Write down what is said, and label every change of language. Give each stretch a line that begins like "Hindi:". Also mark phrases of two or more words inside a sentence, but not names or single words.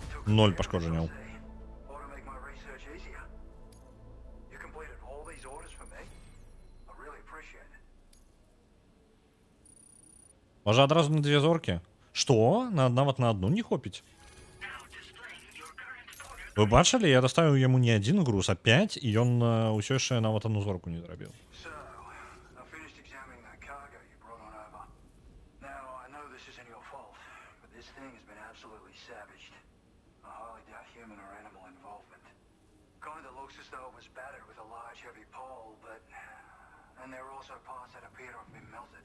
Belarusian: 0 пошкодженняў.
English: Ought to make my research easier. You completed all these orders for me? I really appreciate it.
Belarusian: Можа адразу на 2 зоркі? Што? Нават на одну не хопіць? Вы бачылі, я даставіў яму не 1 груз, а 5, і ён ўсё яшчэ нават 1 зорку не зрабіў.
English: So, I finished examining that cargo you brought on over. Now, I know this isn't your fault, but this thing has been absolutely savaged. I highly doubt human or animal involvement. Kinda looks as though it was battered with a large heavy pole, but... And there are also parts that appear to have been melted.